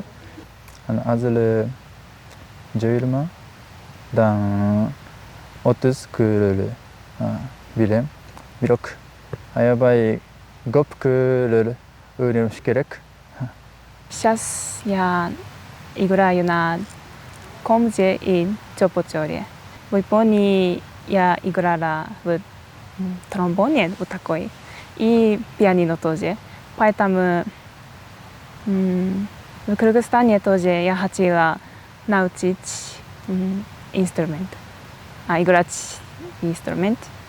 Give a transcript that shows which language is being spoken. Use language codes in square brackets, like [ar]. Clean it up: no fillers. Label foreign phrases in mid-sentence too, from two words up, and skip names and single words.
[ky] Азыр 20дан 30 күрөлү билем. Бирок аябай көп күрөлү үйрөнүш керек. [ru] Сейчас я играю на комзе и чопо-чоре. В Японии я играла в тромбоне вот такой и пианино тоже. Поэтому в Кыргызстане тоже я хотела научить инструмент, играть инструмент.